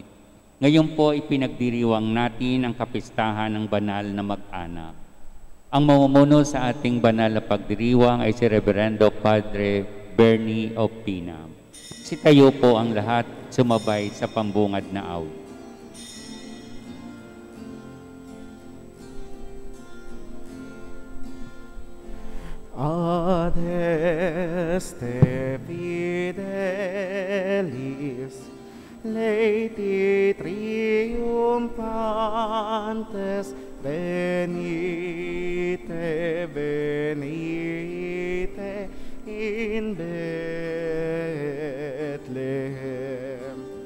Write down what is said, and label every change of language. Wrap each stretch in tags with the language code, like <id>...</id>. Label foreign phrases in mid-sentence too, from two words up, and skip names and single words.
<tl>Ngayon po ipinagdiriwang natin ang kapistahan ng banal na mag-anak. Ang mamumuno sa ating banal na pagdiriwang ay si Reverendo Padre Bernie Opina. Sitayo po ang lahat sumabay sa pambungad na awit.</tl> <la>Adeste fidelis, Laeti triumphantes, venite, venite in Bethlehem.</la>